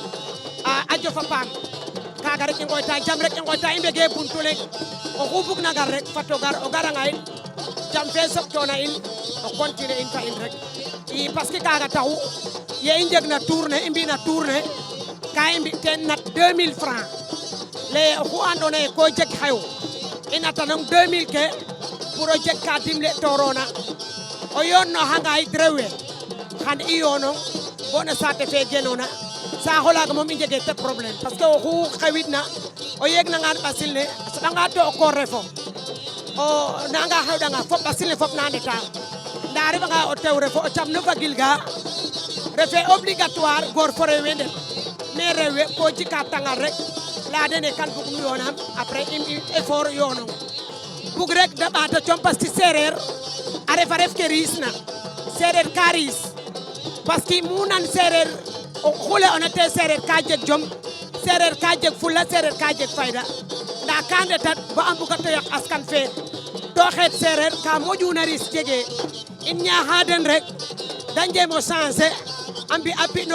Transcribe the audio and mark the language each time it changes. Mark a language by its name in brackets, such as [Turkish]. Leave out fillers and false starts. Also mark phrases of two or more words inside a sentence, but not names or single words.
[Serer] a jofa paam kaga rek i ngoyta jam rek i ngoyta i mbege buntu leŋ oxu bugna gar rek fato gar o garanga in jam fe soɓtona in o continuer in fa in rek i [French] parce que [Serer] kaga taxu ye i njeg na tournée i mbina tournée ka i mbi ten nat 2000 francs le oxu ando naye ko jeg xew i natanong 2000 ke pour o jeg ka dimle torona o yoon no xanga yit rewe xan i yoonong bo no saate fe genona saaxo laaga moom i njege te problème [French] parce que [Serer] oxu xewit na o yeg nangan ɓasil ne a soɓanga to o koor refo o nanga xewɗanga fop ɓasil ne fop na ndeta nda a refanga o tew refo o cam no fagil ga refe obligatoire goor fo rewe ndet mais rewe ko jika tangal rek leya dene kan bugum yoonam après i effort yoonong bug rek da ɓaata com [French] parce que [Serer] sereer a refa ref ke riis na sereer ka riis [French] parce que [Serer] mu nan sereer xule ona te sereer ka jeg jom sereer ka jeg fulla sereer ka jeg fayda nda ka ndetat bo a mbuga to yaq askan fe to xeet sereer ka moƴuna riis jege in ñaaxa den rek da njemo changer a mbi a pi no